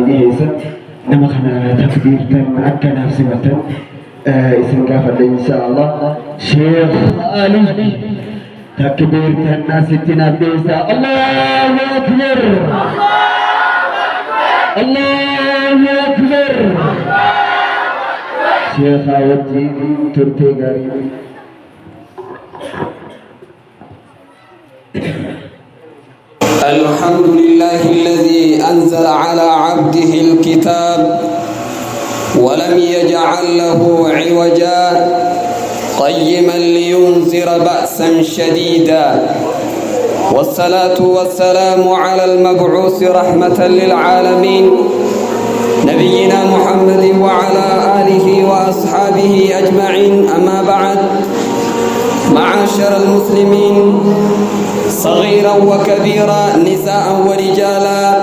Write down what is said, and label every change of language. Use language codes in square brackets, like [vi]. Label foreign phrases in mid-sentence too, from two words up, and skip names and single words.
[om] dhiyeessatti nama kana takbiirtan akkanaaf simatan isin gaafadha inshaallah sheekh Ali takbiirtan asittiin abdeessa [ar] الله أكبر الله أكبر [om] sheekha wajjin turtee gaarii [ar] الحمد لله الذي أنزل على عبده الكتاب ولم يجعل له عوجا قيما لينذر بأسا شديدا والصلاة والسلام على المبعوث رحمة للعالمين نبينا محمد وعلى آله وأصحابه أجمعين أما بعد معاشر المسلمين صغيرا وكبيرا نساء ورجالا